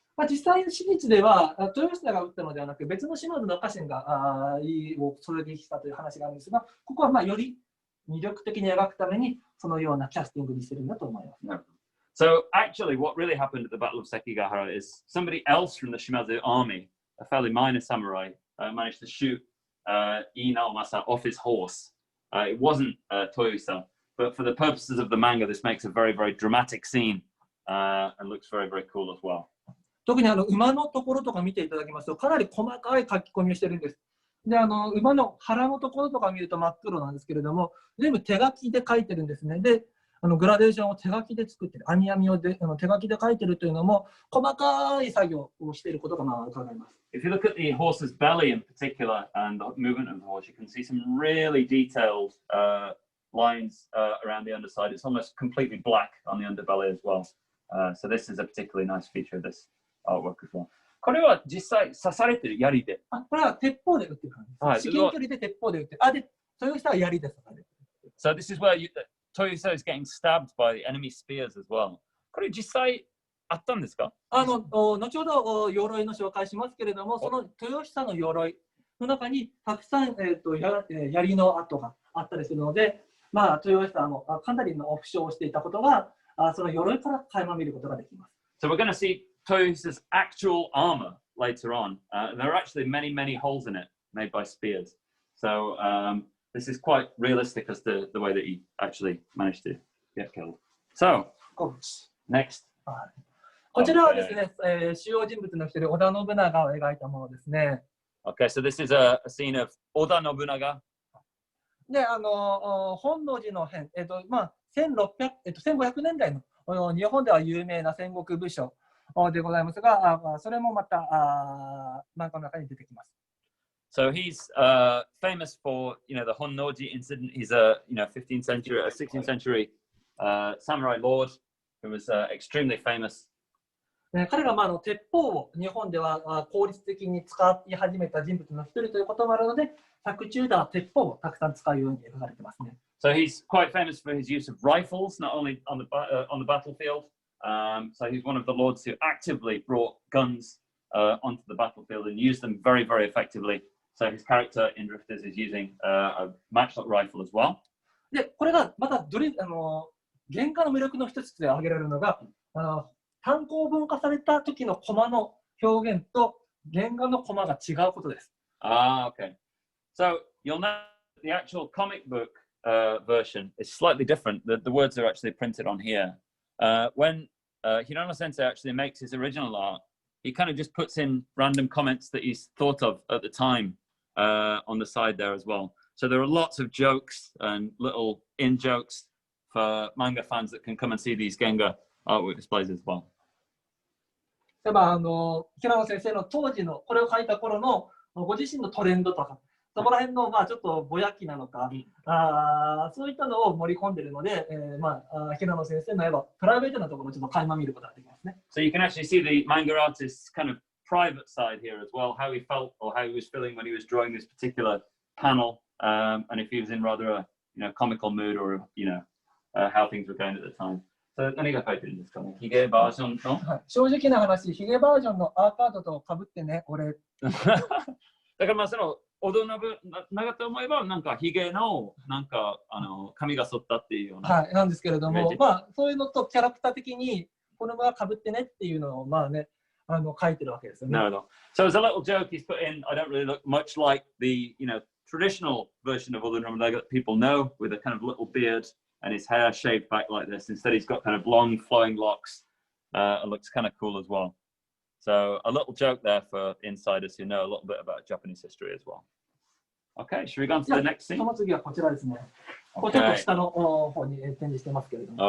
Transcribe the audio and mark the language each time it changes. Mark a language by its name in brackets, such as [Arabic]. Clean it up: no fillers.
[Japanese] 実際の史実では豊久が撃ったのではなく別の島津の家臣がそれでしたという話があるんですが、ここはより魅力的に描くためにそのようなキャスティングにしてるんだと思います。 [English] So actually, what really happened at the Battle of Sekigahara is somebody else from the Shimazu army, a fairly minor samurai, managed to shoot Inaomasa off his horse. It wasn't Toyohisa. But for the purposes of the manga, this makes a very, very dramatic scene and looks very, very cool as well. [Japanese] 特に馬のところとか見ていただきますと、かなり細かい書き込みをしてるんです。で、馬の腹のところとか見ると真っ黒なんですけれども、全部手書きで書いてるんですね。で、グラデーションを手書きで作ってる、網網を手書きで書いてるというのも、細かい作業をしていることが伺えます。 [English] If you look at the horse's belly in particular and the movement of the horse, you can see some really detailed lines around the underside. It's almost completely black on the underbelly as well. So this is a particularly nice feature of this artwork as well. [Japanese] これは実際刺されてる槍で。これは鉄砲で撃ってる感じです。はい、至近距離で鉄砲で撃ってる。で、そういう人は槍で刺されてる。 [English] So this is where Toyosa is getting stabbed by enemy spears as well. [Japanese] これ実際あったんですか？後ほど鎧の紹介しますけれども、その豊久の鎧の中にたくさん、槍の跡があったりするので、豊久もかなりの負傷をしていたことが、その鎧から垣間見ることができます。 [English] So we're going to see Toyosa's actual armor later on. There are actually many, many holes in it made by spears. So this is quite realistic as to the way that he actually managed to get killed. So, next. [Japanese] こちらはですね、主要人物の一人、織田信長を描いたものですね。 [English] Okay, so this is a scene of Oda Nobunaga. [Japanese] で、本能寺の変、1500年代の日本では有名な戦国武将でございますが、それもまた漫画の中に出てきます。 [English] So he's famous for, the Honnoji incident. He's a 15th century, 16th century samurai lord who was extremely famous. [Japanese] 彼が鉄砲を日本では効率的に使い始めた人物の一人ということもあるので、作中では鉄砲をたくさん使うように描かれてますね。 [English] So he's quite famous for his use of rifles, not only on the battlefield. So he's one of the lords who actively brought guns onto the battlefield and used them very, very effectively. So his character in Drifters is using a matchlock rifle as well. [Japanese] で、これがまた原画の魅力の一つで挙げられるのが、単行本化された時のコマの表現と原画のコマが違うことです。 [English] Okay. So you'll know the actual comic book version is slightly different. The words are actually printed on here. When Hirano Sensei actually makes his original art, he kind of just puts in random comments that he's thought of at the time on the side there as well. So there are lots of jokes and little in-jokes for manga fans that can come and see these Genga artwork displays as well. [Japanese] 例えば平野先生の当時のこれを書いた頃のご自身のトレンドとか、そこら辺のちょっとぼやきなのか、そういったのを盛り込んでいるので、平野先生の絵はプライベートなところをちょっと垣間見ることができますね。 [English] So you can actually see the manga artist's kind of private side here as well, how he felt or how he was feeling when he was drawing this particular panel, and if he was in rather a comical mood or how things were going at the time. [Japanese] 何が書いてるんですかね。ヒゲバージョンの、正直な話、ヒゲバージョンのアーカードと被ってね、俺。だからその織田信長と思えばなんかヒゲの髪が剃ったっていうような。はい、なんですけれども、そういうのとキャラクター的にこの場は被ってねっていうのを書いてるわけですよね。なるほど。 [English] So as a little joke he's put in, I don't really look much like the traditional version of Oda Nobunaga that people know, with a kind of little beard and his hair shaved back like this. Instead, he's got kind of long flowing locks. It looks kind of cool as well. So a little joke there for insiders who know a little bit about Japanese history as well. Okay, should we go on to the next scene? [Japanese] その次はこちらですね。ちょっと下の方に展示してますけれども。